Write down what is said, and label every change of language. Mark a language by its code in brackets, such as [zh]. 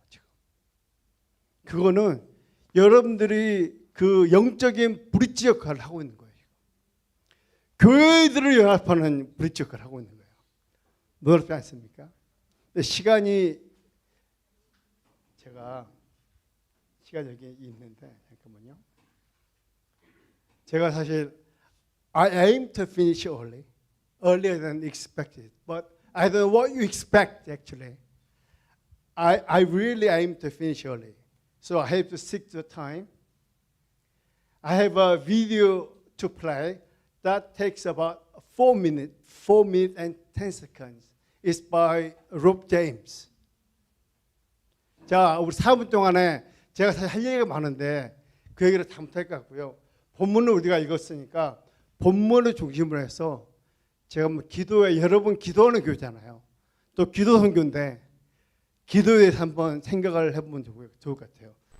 [ko] 지금 그거는 여러분들이 그 영적인 브릿지 역할을 하고 있는 거예요. 교회들을 연합하는 브릿지 역할을 하고 있는 거예요. 놀랍지 않습니까? 시간이 제가 시간 여기 있는데 잠깐만요. 제가 사실 [en] I aim to finish earlier than expected, but I don't know what you expect actually. I really aim to finish early, so I have to stick to the time. I have a video to play that takes about 4 minutes and 10 seconds. It's by Rob James. [ko] 자, 우리 4분 동안에 제가 사실 할 얘기가 많은데 그 얘기를 다 못할 것 같고요. 본문을 우리가 읽었으니까 본문을 중심으로 해서 제가 뭐 기도에 여러분 기도하는 교회잖아요. 또 기도 선교인데 기도에 대해서 한번 생각을 해보면 좋을 것 같아요.